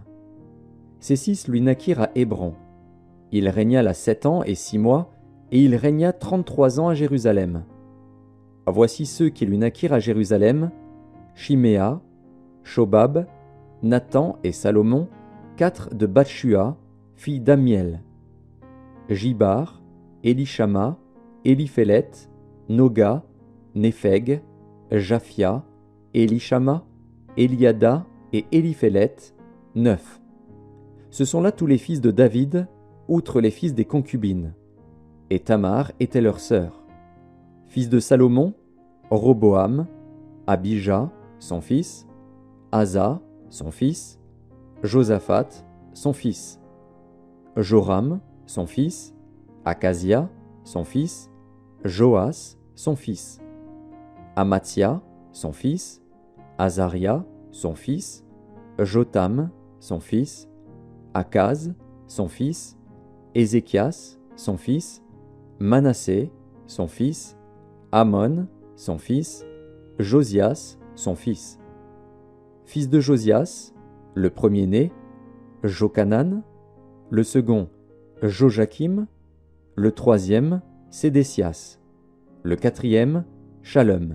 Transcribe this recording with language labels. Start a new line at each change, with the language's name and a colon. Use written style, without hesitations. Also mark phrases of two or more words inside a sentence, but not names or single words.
French: Ces six lui naquirent à Hébron. Il régna là 7 ans et 6 mois, et il régna 33 ans à Jérusalem. Voici ceux qui lui naquirent à Jérusalem: Shiméa, Shobab, Nathan et Salomon, 4 de Batshua, fille d'Amiel. Jibar, Élishama, Éliphélet, Noga, Népheg, Japhia, Élishama, Eliada et Éliphélet, 9. Ce sont là tous les fils de David, outre les fils des concubines. Et Tamar était leur sœur. Fils de Salomon, Roboam, Abijah, son fils, Asa, son fils, Josaphat, son fils, Joram, son fils, Akazia, son fils, Joas, son fils, Amathia, son fils, Azaria, son fils, Jotam, son fils, Akaz, son fils, Ézéchias, son fils, Manassé, son fils, Amon, son fils, Josias, son fils. Fils de Josias, le premier-né, Jochanan, le second, Joachim, le troisième, Sédécias, le quatrième, Shalom.